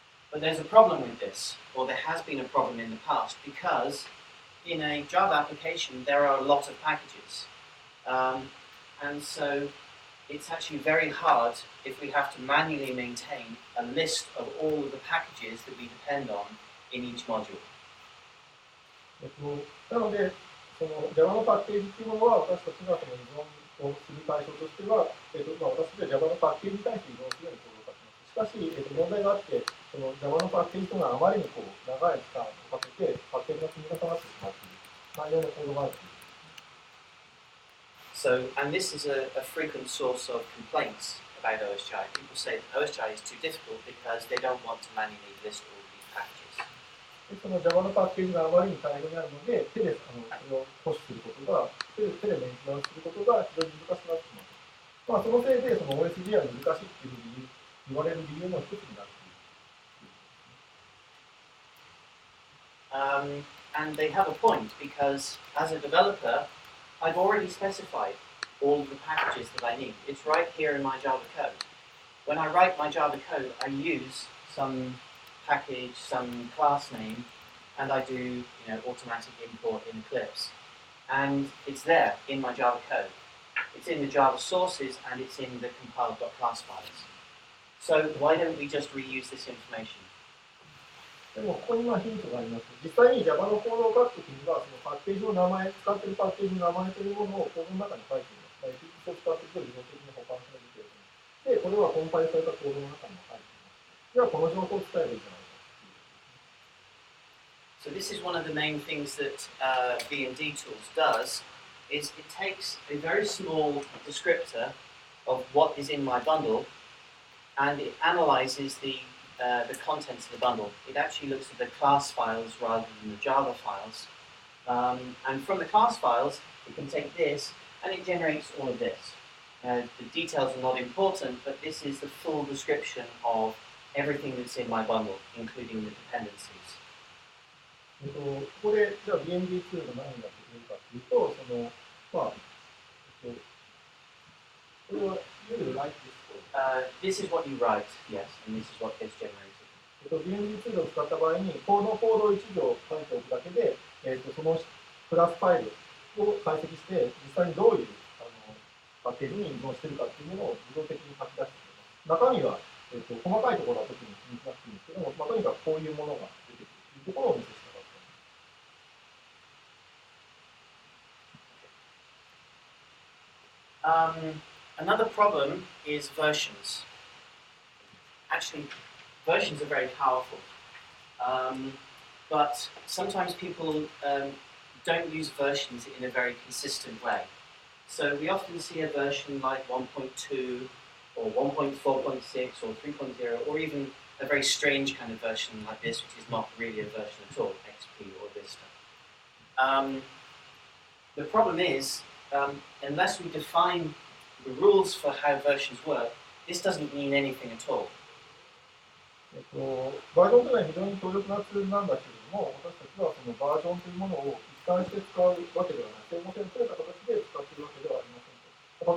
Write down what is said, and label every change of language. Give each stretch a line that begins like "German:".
English: But there's a problem with this, or there has been a problem in the past, because in a Java application there are a lot of packages. And so it's actually very hard if we have to manually maintain a list of all of the packages that we depend on in each module.
Japanese: なので、その Java のパッケージというものは、私たちがその依存をする対象としては、私たちは Java のパッケージに対して依存するように行動を書きます。しかし、問題があって、その Java のパッケージというのはあまりに長い期間をかけて、パッケージが積み重なってしまっている内容のコードがあるという。
English: So, and this is a frequent source of complaints about OSGi. People say that OSGi is too difficult because they don't want to manually list all of these packages.
Japanese: その Java のパッケージがあまりに大量にあるので、手でそれを保守することが、手でメンテナンスすることが非常に難しくなってしまう。そのせいで、その OSGi は難しいという言われる理由の一つになっている。
English: And they have a point because as a developer, I've already specified all of the packages that I need. It's right here in my Java code. When I write my Java code, I use some package, some class name, and I do automatic import in Eclipse. And it's there in my Java code. It's in the Java sources and it's in the compiled.class files. So why don't we just reuse this information?
Japanese: でもここにヒントがあります。実際に Java のコードを書くときには、そのパッケージの名前、使っているパッケージの名前というものをコードの中に書いています。エクリプスを使っていると自動的に保管されている。で、これはコンパイルされたコードの中にも入っています。では、この情報を伝えるべきじゃないか。
English: So this is one of the main things that B&D tools does, is it takes a very small descriptor of what is in my bundle, and it analyzes the contents of the bundle. It actually looks at the class files rather than the Java files. And from the class files, it can take this and it generates all of this. The details are not important, but this is the full description of everything that's in my bundle, including the dependencies.
Japanese: ここで、じゃあ BND ツールが何ができるかというと、これは、
English: you write this is what you write, yes, and this is what gets generated.
Japanese: BND ツールを使った場合に、コードを1行書いておくだけで、そのクラスファイルを解析して、実際にどういうパッケージに依存しているかというものを自動的に書き出してくれます。中身は、細かいところは特に気にしなくていいんですけども、とにかくこういうものが出てくるというところをお見せしたかった。
English: Another problem is versions. Actually, versions are very powerful, but sometimes people don't use versions in a very consistent way. So we often see a version like 1.2 or 1.4.6 or 3.0 or even a very strange kind of version like this, which is not really a version at all, XP or Vista. The problem is, unless we define the rules for how versions work, this doesn't mean anything at all.
Japanese: バージョンというのは非常に強力なツールなんだけれども、私たちはそのバージョンというものを一貫して使うわけではない、整合性の取れた形で使っているわけではありませんと。